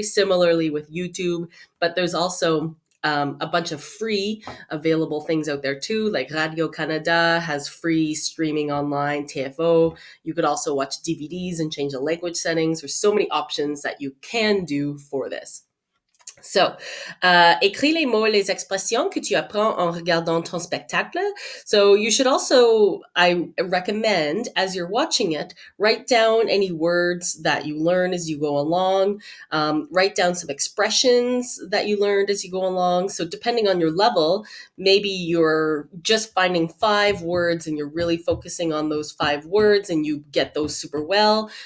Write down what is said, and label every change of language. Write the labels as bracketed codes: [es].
[en] Similarly with YouTube, but there's also a bunch of free available things out there too, like Radio-Canada has free streaming online, TFO. You could also watch DVDs and change the language settings. There's so many options that you can do for this. [fr] So, écris les mots et les expressions que tu apprends en regardant ton spectacle. [en] So you should also, I recommend, as you're watching it, write down any words that you learn as you go along. Write down some expressions that you learned as you go along. So depending on your level, maybe you're just finding 5 words and you're really focusing on those 5 words and you get those super well.